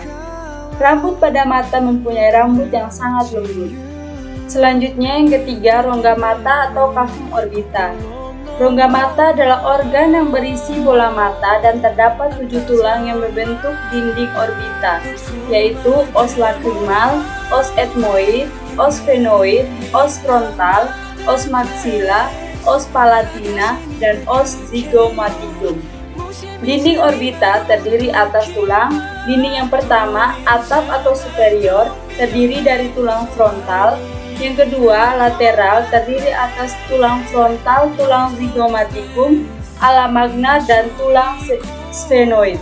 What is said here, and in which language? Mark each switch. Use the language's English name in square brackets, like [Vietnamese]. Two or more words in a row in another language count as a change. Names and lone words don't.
[Indonesian] Rambut pada mata mempunyai rambut yang sangat lembut. Selanjutnya, yang ketiga, rongga mata atau [Latin] cavum orbita. [Indonesian] Rongga mata adalah organ yang berisi bola mata dan terdapat 7 tulang yang membentuk dinding orbita, yaitu [Latin] os lacrimal, os ethmoid, os sphenoid, os frontal, os maxilla, os palatina, [Indonesian] dan [Latin] os zygomaticum. [Indonesian] Dinding orbita terdiri atas tulang. Dinding yang pertama, atap atau superior, terdiri dari tulang frontal. Yang kedua, lateral, terdiri atas tulang frontal, tulang zygomaticum, [Latin] ala magna, [Indonesian] dan tulang sphenoid.